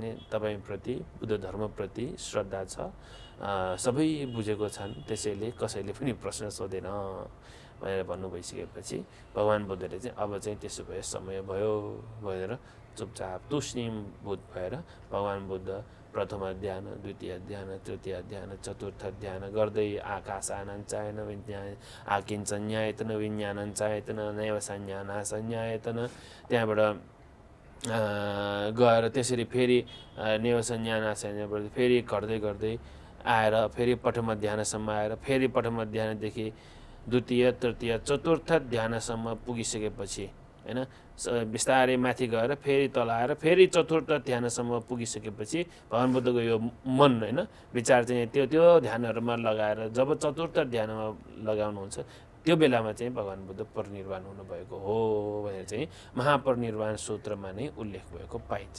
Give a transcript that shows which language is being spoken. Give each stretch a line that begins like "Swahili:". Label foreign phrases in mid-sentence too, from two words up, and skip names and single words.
Nepali: नि तपाईँप्रति बुद्ध धर्मप्रति श्रद्धा छ, सबै बुझेको छन्, त्यसैले कसैले पनि प्रश्न सोधेन भनेर भन्नु भइसकेपछि भगवान् बुद्धले चाहिँ अब चाहिँ त्यसो भए समय भयो भनेर चुपचाप तुष्णीभूत भएर भगवान् बुद्ध प्रथम ध्यान, द्वितीय ध्यान, तृतीय ध्यान, चतुर्थ ध्यान गर्दै आकाशानाञ्चायन विज्ञान आकिञ्चन्यायतन विज्ञानाञ्चायतन नैव संज्ञानासंज्ञायतन त्यहाँबाट गएर त्यसरी फेरि नैव संज्ञानासंज्ञाबाट फेरि गर्दै आएर फेरि प्रथम ध्यानसम्म आएर फेरि प्रथम ध्यानदेखि द्वितीय तृतीय चतुर्थ ध्यानसम्म पुगिसकेपछि होइन बिस्तारै माथि गएर फेरि तल आएर फेरि चतुर्थ ध्यानसम्म पुगिसकेपछि भगवान् बुद्धको यो मन होइन विचार चाहिँ त्यो ध्यानहरूमा लगाएर जब चतुर्थ ध्यानमा लगाउनुहुन्छ त्यो बेलामा चाहिँ भगवान् बुद्ध परिनिर्वाण हुनुभएको हो भनेर चाहिँ महापरिनिर्वाण सूत्रमा नै उल्लेख भएको पाइन्छ।